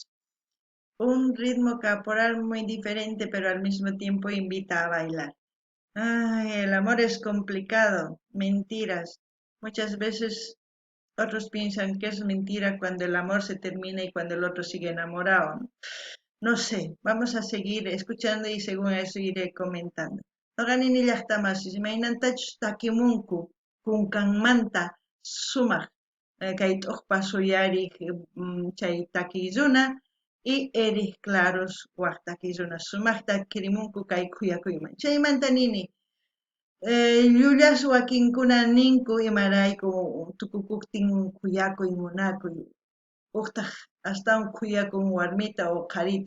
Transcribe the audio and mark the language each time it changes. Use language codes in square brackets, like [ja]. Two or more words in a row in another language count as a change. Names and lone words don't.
[es] Un ritmo corporal muy diferente, pero al mismo tiempo invita a bailar. Ay, el amor es complicado, mentiras. Muchas veces otros piensan que es mentira cuando el amor se termina y cuando el otro sigue enamorado. No sé, vamos a seguir escuchando y según eso iré comentando. [qu] Noqanini llaqtamasis imaynantachus takimunku kunkanmanta sumaq kay t'uqpa suyariq chay takiyuna y Eric Claros waq takiyuna sumaqta kirimunku kay khuyakuyman. Chaymanta nini llullas wakinkuna ninku imarayku tukukuptin khuyakuy munakuy uqtaq astawan khuyakun warmita o qarita.